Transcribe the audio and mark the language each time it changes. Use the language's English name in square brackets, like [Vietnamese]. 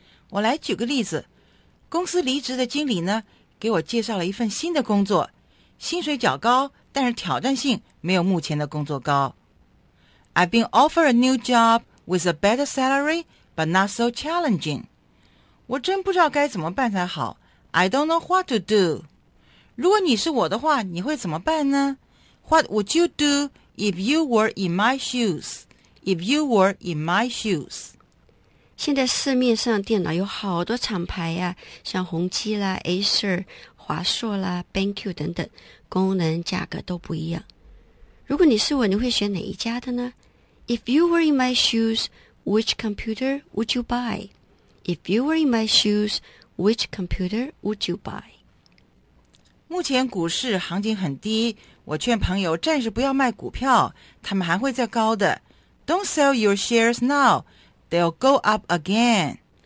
[Chinese] 我来举个例子，公司离职的经理呢，给我介绍了一份新的工作，薪水较高，但是挑战性没有目前的工作高。 [English] I've been offered a new job with a better salary, but not so challenging. [Chinese] 我真不知道该怎么办才好。 [English] I don't know what to do. [Chinese] 如果你是我的话，你会怎么办呢？ [English] What would you do if you were in my shoes? If you were in my shoes. [Chinese] 现在市面上电脑有好多厂牌呀，像宏基啦、 Acer、华硕啦、 BenQ 等等，功能价格都不一样。如果你是我，你会选哪一家的呢？ [English] If you were in my shoes, which computer would you buy? If you were in my shoes, which computer would you buy? [Chinese] 目前股市行情很低，我劝朋友暂时不要卖股票，他们还会再高的。 [English] Don't sell your shares now, they'll go up again.